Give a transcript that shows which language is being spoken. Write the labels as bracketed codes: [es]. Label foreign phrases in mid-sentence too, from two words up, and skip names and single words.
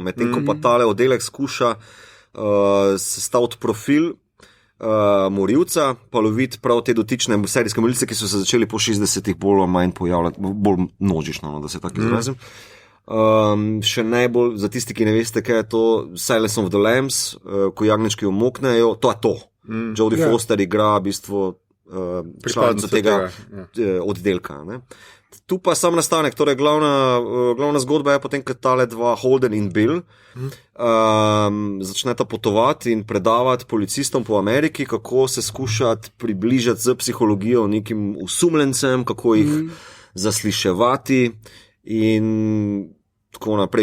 [sl] Medtem ko pa tale oddelek skuša sestaviti profil morilca, pa loviti prav te dotične serijske morilce, ki so se začeli po 60-ih bolj ali manj pojavljati, bolj množično, da se tako izrazim. Še najbolj, za tisti, ki ne veste, kaj je to, Silence of the Lambs, ko jagnječki umoknejo, to je to. Jodie Foster igra v bistvu članico tega oddelka. Ne? Tu pa sam nastanek, torej glavna zgodba je potem, kad tale dva, Holden in Bill, začneta potovati in predavati policistom po Ameriki, kako se skušati približati z psihologijo nekim osumljencem, kako jih zasliševati in tako naprej.